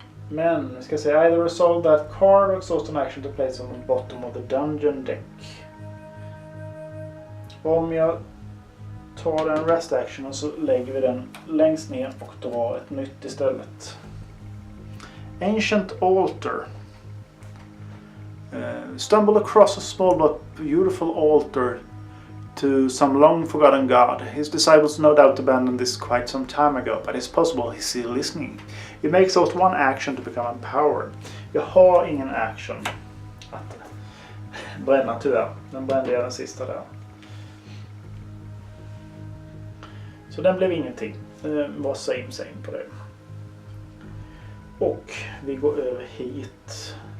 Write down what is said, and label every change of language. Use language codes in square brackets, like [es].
[sv] Men vi ska se, [en] either resolve that card or exhaust an action to place on the bottom of the dungeon deck. [sv] Om jag tar den rest actionen så lägger vi den längst ner och drar ett nytt istället. [en] Ancient altar. Stumble across a small but beautiful altar to some long forgotten god. His disciples no doubt abandoned this quite some time ago, but it's possible he's still listening. It makes out 1 action to become empowered. [sv] Jag har ingen action att bränna tyvärr. Den brände jag den sista där. Så den blev ingenting. Var same på det. Och vi går över hit.